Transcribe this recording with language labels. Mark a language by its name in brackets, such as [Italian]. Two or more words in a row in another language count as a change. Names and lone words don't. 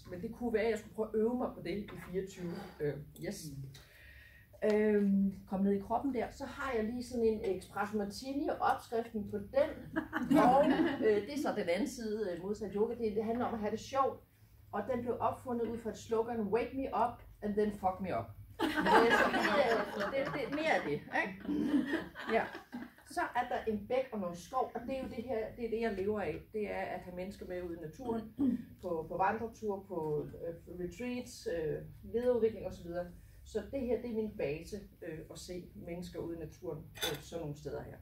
[Danish] Men det kunne være, at jeg skulle prøve at øve mig på det i 24. Yes. Kom ned i kroppen der. Så har jeg lige sådan en espresso martini og opskriften på den. Og det er så den anden side modsat yoga. Det handler om at have det sjovt. Og den blev opfundet ud fra et slogan, [English] wake me up and then fuck me up. [Danish] Så det er mere af det. Ikke? Ja. Så er der en bæk og noget skov, og det er jo det her, det er det jeg lever af. Det er at have mennesker med ud i naturen, på vandretur, på retreats, lederudvikling osv. Så det her, det er min base at se mennesker ude i naturen sådan nogle steder her.